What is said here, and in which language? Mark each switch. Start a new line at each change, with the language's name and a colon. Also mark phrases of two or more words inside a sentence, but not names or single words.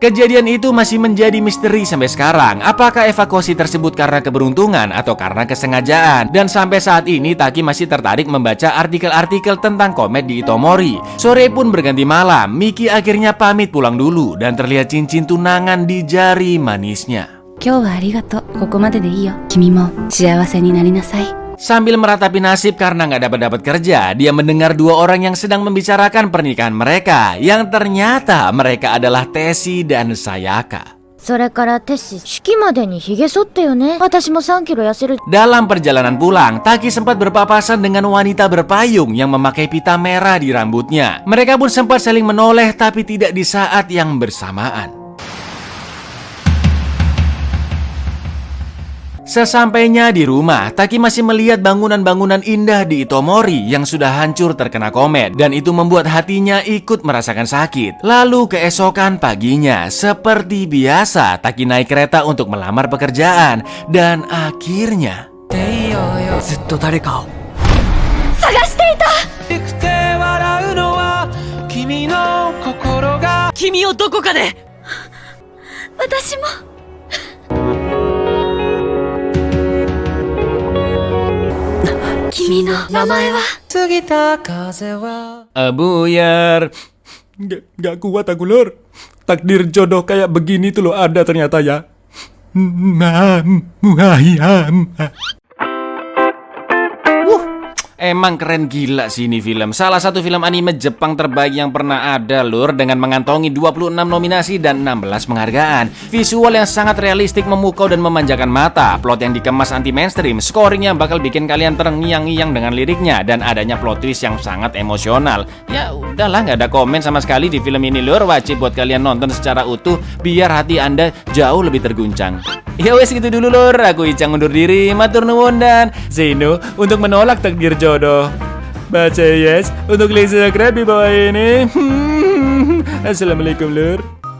Indonesian: Kejadian itu masih menjadi misteri sampai sekarang. Apakah evakuasi tersebut karena keberuntungan atau karena kesengajaan? Dan sampai saat ini Taki masih tertarik membaca artikel-artikel tentang komet di Itomori. Sore pun berganti malam, Miki akhirnya pamit pulang dulu dan terlihat cincin tunangan di jari manisnya.
Japanese: 今日はありがとう。ここまででいいよ。君も幸せになりなさい。
Indonesian: Sambil meratapi nasib karena nggak dapat kerja, dia mendengar dua orang yang sedang membicarakan pernikahan mereka, yang ternyata mereka adalah Tesi dan Sayaka.
Japanese: それからテッシ、式までに髭剃ってよね。私も3キロ痩せる。
Indonesian: Dalam perjalanan pulang, Taki sempat berpapasan dengan wanita berpayung yang memakai pita merah di rambutnya. Mereka pun sempat saling menoleh tapi tidak di saat yang bersamaan. Sesampainya di rumah, Taki masih melihat bangunan-bangunan indah di Itomori yang sudah hancur terkena komet, dan itu membuat hatinya ikut merasakan sakit. Lalu keesokan paginya, seperti biasa, Taki naik kereta untuk melamar pekerjaan, dan akhirnya
Japanese: ずっと誰かを探していた。くて笑うのは君の心が君をどこかで私も。君の名前は。過ぎた風は
Indonesian: Buyar. Gak kuat aku, Lur. Takdir jodoh kayak begini tuh lo ada ternyata ya. Emang keren gila sih ini film. Salah satu film anime Jepang terbaik yang pernah ada, Lur, dengan mengantongi 26 nominasi dan 16 penghargaan. Visual yang sangat realistik, memukau dan memanjakan mata. Plot yang dikemas
English: anti mainstream.
Indonesian: Scoring yang bakal bikin kalian terngiang-ngiang dengan liriknya, dan adanya
English: plot twist
Indonesian: yang sangat emosional. Ya udahlah, nggak ada komen sama sekali di film ini, Lur. Wajib buat kalian nonton secara utuh biar hati Anda jauh lebih terguncang.
Javanese: Ya wes
Indonesian: gitu dulu, Lur. Aku Icang undur diri.
Javanese: Matur nuwun
Indonesian: dan Zeno untuk menolak takdir jodoh. Baca yes untuk klik subscribe di bawah ini. Assalamualaikum, Lur.